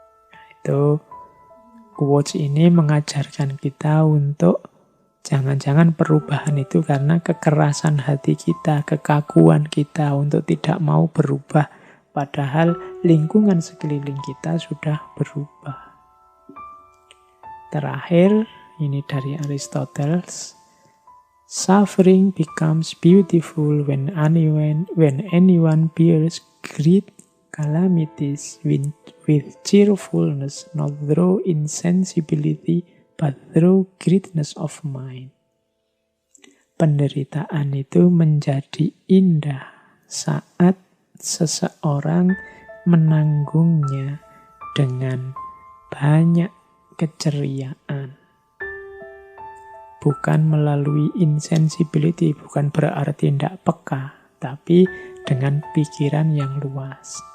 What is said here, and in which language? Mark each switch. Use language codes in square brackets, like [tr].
[id] Nah, itu quotes ini mengajarkan kita untuk jangan-jangan perubahan itu karena kekerasan hati kita, kekakuan kita untuk tidak mau berubah. Padahal lingkungan sekeliling kita sudah berubah. Terakhir, ini dari Aristoteles. [en] Suffering becomes beautiful when anyone bears great calamities with cheerfulness, not through insensibility, but through greatness of mind. [id] Penderitaan itu menjadi indah saat seseorang menanggungnya dengan banyak keceriaan. Bukan melalui insensibility, bukan berarti tidak peka, tapi dengan pikiran yang luas.